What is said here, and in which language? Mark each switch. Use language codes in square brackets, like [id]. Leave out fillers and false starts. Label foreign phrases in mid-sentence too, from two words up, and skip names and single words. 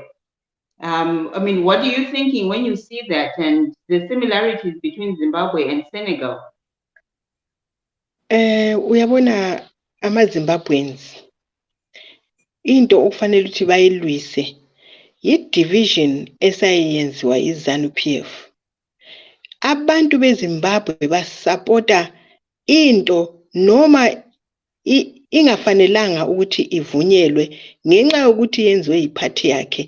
[en] I mean, what are you thinking when you see that and the similarities between Zimbabwe and Senegal? [nd] Uyabona ama-Zimbabweans into okufanele ukuthi bayilwise yi-division esayenziwa yi-ZANU-PF. Abantu beZimbabwe basupporta into noma ingafanelanga ukuthi ivunyelwe ngenxa yokuthi yenziwe yiphathi yakhe.